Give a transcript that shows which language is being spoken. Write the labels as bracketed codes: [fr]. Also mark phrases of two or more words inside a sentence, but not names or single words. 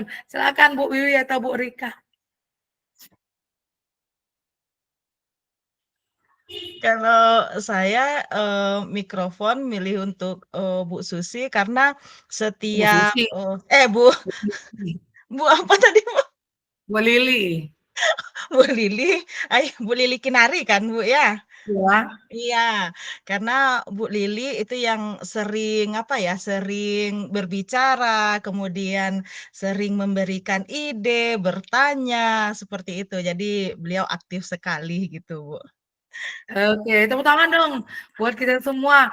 [id] Silakan Bu Wiwi atau Bu Rika. Kalau saya mikrofon milih untuk Bu Susi karena Bu setiap Susi. Bu apa tadi Bu? Bu Lili. Bu Lili, Bu Lili Kinari kan Bu ya? Ya. Iya, karena Bu Lili itu yang sering apa ya, sering berbicara, kemudian sering memberikan ide, bertanya, seperti itu. Jadi beliau aktif sekali gitu Bu. Oke, tepuk tangan dong buat kita semua.